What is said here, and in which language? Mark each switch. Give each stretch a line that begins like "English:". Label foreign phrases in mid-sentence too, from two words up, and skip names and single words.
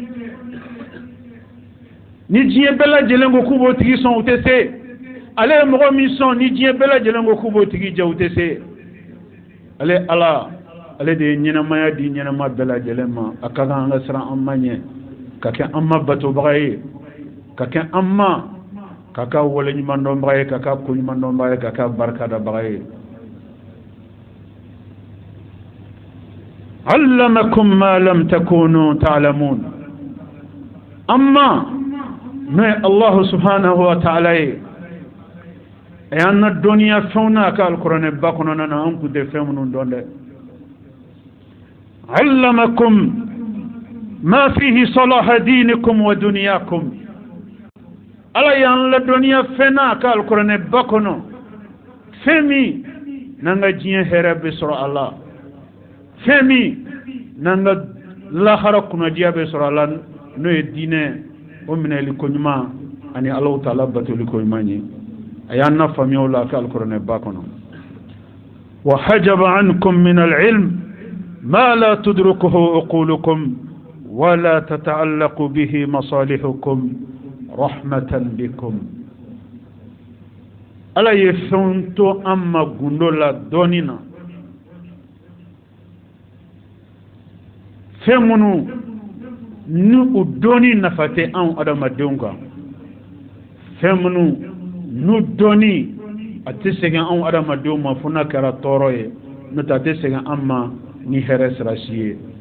Bambara: ni diɲɛ bɛɛ lajɛlen ko k'u b'o tigi sɔn u tɛ se ale ye mɔgɔ min sɔn ni diɲɛ bɛɛ lajɛlen ko k'u b'o tigi jɛ u tɛ se ale Ala ale de ye ɲɛnamaya di ɲɛnama bɛɛ lajɛlen ma a ka kan an ka siran an ma ɲɛ ka kɛ an ma batobaga ye ka kɛ an ma ka kɛ waleɲumandɔnbaga ye ka kɛ koɲumandɔnbaga ye ka kɛ barikadabaga ye
Arabic: علمكم ما لم تكونوا تعلمون
Bambara: amma no
Arabic: الله سبحانه وتعالى
Bambara: ye na duniya fɛnw ka alquran ba kɔnɔna na an kun tɛ fɛn minnu dɔn dɛ
Arabic: علمكم ما فيه صلاح دينكم ودنياكم
Bambara: ala y'an la duniya fɛn ka alquran ba kɔnɔ fɛn min n'an ka diɲɛ hɛrɛ bɛ sɔrɔ a la fɛn min n'an ka lahara kunnadiya bɛ sɔrɔ a la n'o ye diinɛ o minɛli ko ɲuman ani Alahu Taala batoli ko ɲuman ye a y'an na faamuyaw la ka alquran ba kɔnɔ
Arabic: وحجب عنكم من العلم ما لا تدركه عقولكم ولا تتعلق به مصالحكم رحمة بكم
Bambara: ala ye fɛn to an ma gundo la dɔɔnin na fɛn minnu ni u dɔɔnin nafa tɛ anw adamadenw kan fɛn minnu n'u dɔɔnin a tɛ segin anw adamadenw ma fo n'a kɛra tɔɔrɔ ye n'o tɛ a tɛ segin an ma ni hɛrɛ sira si ye